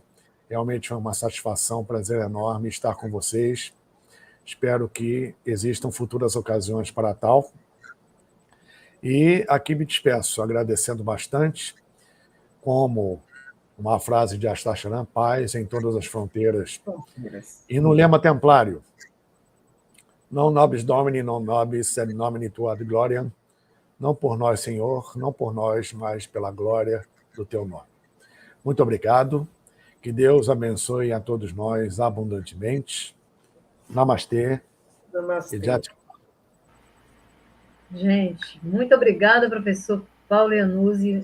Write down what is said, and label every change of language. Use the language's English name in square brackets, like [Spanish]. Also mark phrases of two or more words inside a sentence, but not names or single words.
[Portuguese] Realmente foi uma satisfação, um prazer enorme estar com vocês. Espero que existam futuras ocasiões para tal. E aqui me despeço, agradecendo bastante, como uma frase de Astacheran: paz em todas as fronteiras. E no lema templário: [Latin] non nobis Domini, non nobis, sed nomini tua ad gloriam. [Portuguese] Não por nós, Senhor, não por nós, mas pela glória do teu nome. Muito obrigado. Que Deus abençoe a todos nós abundantemente. Namastê. Namastê. E Gente, muito obrigada, professor Paulo Iannuzzi.